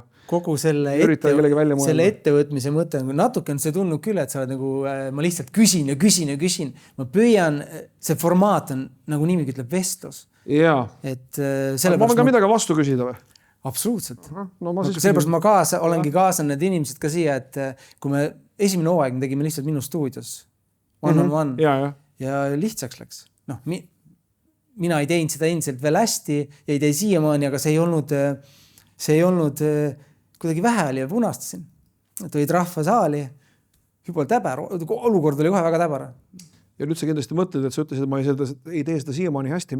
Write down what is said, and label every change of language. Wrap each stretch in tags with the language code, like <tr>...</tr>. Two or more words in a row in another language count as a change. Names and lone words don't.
<et>kogu selle ettevõtmise mõte on natuke on see tundnud küll, et sa oled ma lihtsalt küsin. Ma püüan, see formaat on niimoodi ütleb vestlus. Jaa. Ma võin ka midagi vastu küsida või? Absoluutselt. Sellepärast ma olengi kaasanud need inimesed ka siia, et kui me esimene hooaeg me tegime lihtsalt minu stuudios.</et> <en>One on one.</en> <et>Ja lihtsaks läks. Noh, mina ei teinud seda endiselt veel hästi ja ei tee siiamaani, aga see ei olnud kuidagi vähe oli ja punastasin. Tulid rahvasaali, juba täber, olukord oli kohe väga täber. Ja nüüd sa kindlasti mõtled, et sa ütlesid, et ma ei tee seda siiamaani hästi.</et>